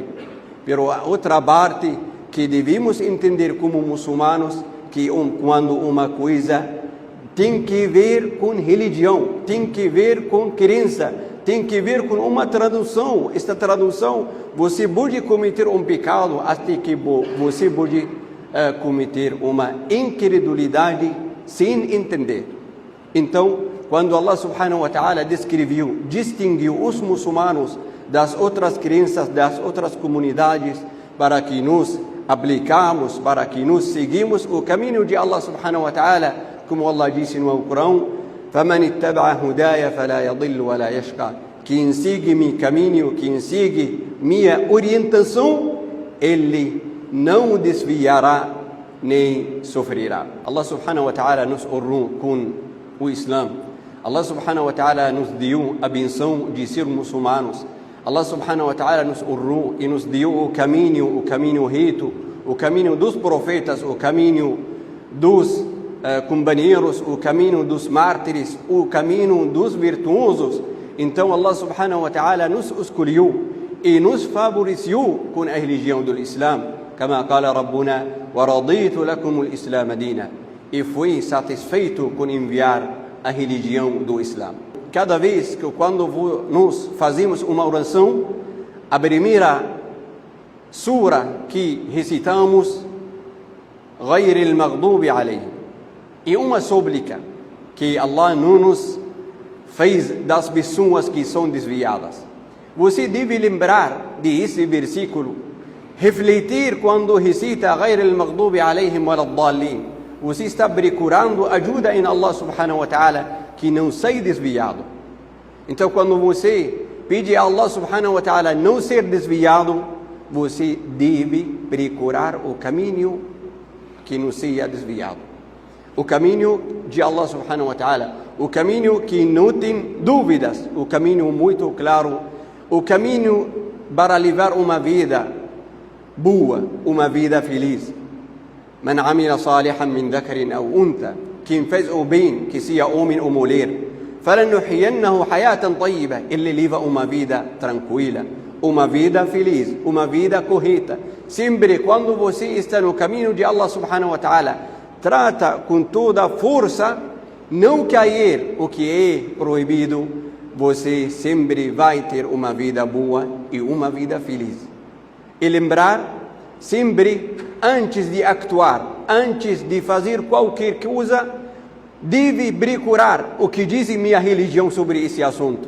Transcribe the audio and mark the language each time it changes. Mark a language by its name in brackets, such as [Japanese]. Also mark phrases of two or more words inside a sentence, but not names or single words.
[Portuguese] Pero a outra parte que devemos entender como muçulmanos, que quando uma coisa tem que ver com religião, tem que ver com crença, tem que ver com uma tradução. Esta tradução, você pode cometer um pecado até que você pode cometer uma incredulidade sem entender. Então, quando [Arabic] الله سبحانه وتعالى [Portuguese] distinguiu os muçulmanos das outras crenças, das outras comunidades, para que nos aplicamos, para que nos seguimos o caminho de [Arabic] الله سبحانه وتعالى, [Portuguese] como Allah disse no Alcorão: [Arabic] فَمَنِ اتَّبَعَ هُدَايَ فَلَا يَضِلُّ وَلَا يَشْقَى. [Portuguese] Quem segue meu caminho, quem segue minha orientação, ele não desviará nem sofrerá. [Arabic] الله سبحانه وتعالى [Portuguese] nos honrou com o Islã. [Arabic] الله سبحانه وتعالى [Portuguese] nos deu a benção de ser muçulmanos. [Arabic] الله سبحانه وتعالى [Portuguese] nos honrou e nos deu o caminho reto, o caminho dos profetas, o caminho dos companheiros, o caminho dos mártires, o caminho dos virtuosos. Então [Arabic] الله سبحانه وتعالى [Portuguese] nos escolheu e nos favoreceu com a religião do Islã. [Arabic] كما قال ربنا ورضيت لكم الإسلام دينا. [Portuguese] E foi satisfeito com enviar a religião do Islã. Cada vez que quando nós fazemos uma oração, a primeira sura que recitamos, [Arabic] غير المغضوب عليهم, [Portuguese] e uma súplica que Allah não nos fez das pessoas que são desviadas. Você deve lembrar desse versículo, refletir quando recita [Arabic] غير المغضوب عليهم ولا الضالين. [Portuguese] Você está procurando ajuda em [Arabic] الله سبحانه وتعالى, [Portuguese] que não sai desviado. Então, quando você pede a [Arabic] الله سبحانه وتعالى [Portuguese] não ser desviado, você deve procurar o caminho que não seja desviado. O caminho de [Arabic] الله سبحانه وتعالى, [Portuguese] o caminho que não tem dúvidas, o caminho muito claro, o caminho para levar uma vida boa, uma vida feliz. [Arabic] من عمل صالحا من ذكر أو أنثى, [Portuguese] quem fez o bem, que seja homem ou mulher, [Arabic] فلنحيينه حياة طيبة, [Portuguese] ele leva uma vida tranquila, uma vida feliz, uma vida correta. Sempre quando você está no caminho de [Arabic] الله سبحانه وتعالى, [Portuguese] trata com toda a força não cair o que é proibido, você sempre vai ter uma vida boa e uma vida feliz. E lembrar sempre, antes de actuar, antes de fazer qualquer coisa, deve procurar o que diz minha religião sobre esse assunto.